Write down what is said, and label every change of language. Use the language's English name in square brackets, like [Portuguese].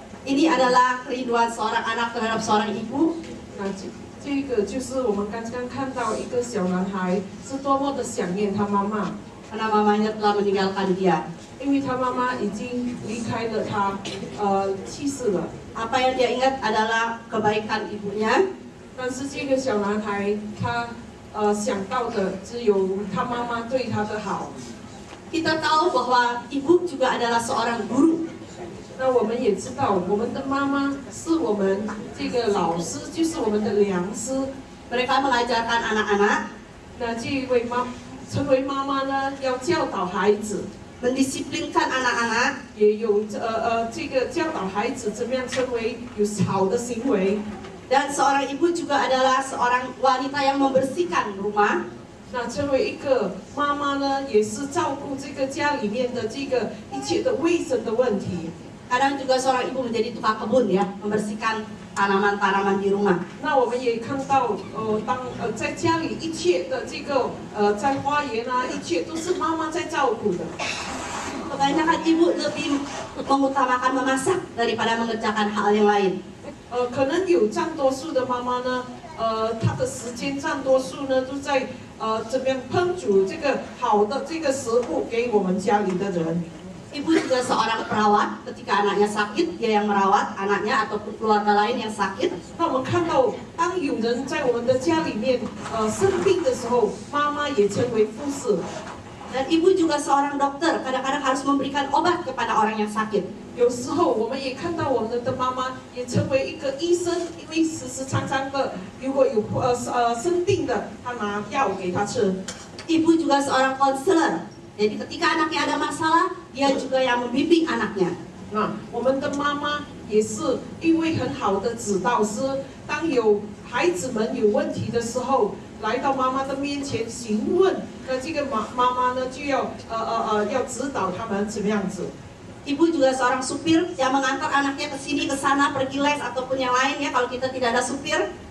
[Indonesian] Ini adalah kerinduan seorang anak terhadap seorang ibu. [Chinese] 那这个就是我们刚刚看到一个小男孩是多么的想念他妈妈， [Indonesian] Karena mamanya telah meninggalkan dia. [Chinese] 因为他妈妈已经离开了他，去世了。 [Indonesian] Apa yang dia ingat adalah kebaikan ibunya, [Chinese] 但是这个小男孩他想到的只有他妈妈对他的好。 [Indonesian] Kita tahu bahwa ibu juga adalah seorang guru. [Chinese] 那我们也知道，我们的妈妈是我们这个老师，就是我们的良师。 [Indonesian] Mereka mengajarkan anak-anak, [Chinese] 那这一位成为妈妈呢，要教导孩子， [Indonesian] mendisiplinkan anak-anak, [Chinese] 也有这个教导孩子怎么样成为有好的行为。 [Indonesian] dan seorang ibu juga adalah seorang wanita yang membersihkan rumah. [Chinese] 那成为一个妈妈呢，也是照顾这个家里面的这个一切的卫生的问题。 [Indonesian] Kadang juga seorang ibu menjadi tukang kebun ya, membersihkan tanaman-tanaman di rumah. [Chinese] 那我们也看到，在家里一切的这个在花园啊，一切都是妈妈在照顾的。 [Indonesian] Kebanyakan ibu lebih mengutamakan memasak daripada mengerjakan hal yang lain. [Chinese] 可能有占多数的妈妈呢，她的时间占多数呢，都在怎么样烹煮这个好的这个食物给我们家里的人。 [Indonesian] Ibu juga seorang perawat, ketika anaknya sakit, dia yang merawat anaknya ataupun keluarga lain yang sakit. [Chinese] 那我们看到，当有人在我们的家里面生病的时候，妈妈也成为护士。 [Indonesian] Dan ibu juga seorang dokter, kadang-kadang harus memberikan obat kepada orang yang sakit. [Chinese] 有时候我们也看到我们的妈妈也成为一个医生，因为时常的，如果有生病的，她拿药给他吃。 [Indonesian] Ibu juga seorang konselor. Jadi ketika anaknya ada masalah, dia juga yang membimbing anaknya. [Chinese] 那我们的妈妈也是一位很好的指导师，当有孩子们有问题的时候，来到妈妈的面前询问，那这个妈妈呢就要要指导他们怎么样子。 [Indonesian] Ibu juga seorang supir yang mengantar anaknya ke sini ke sana pergi les ataupun yang lain ya kalau kita tidak ada supir.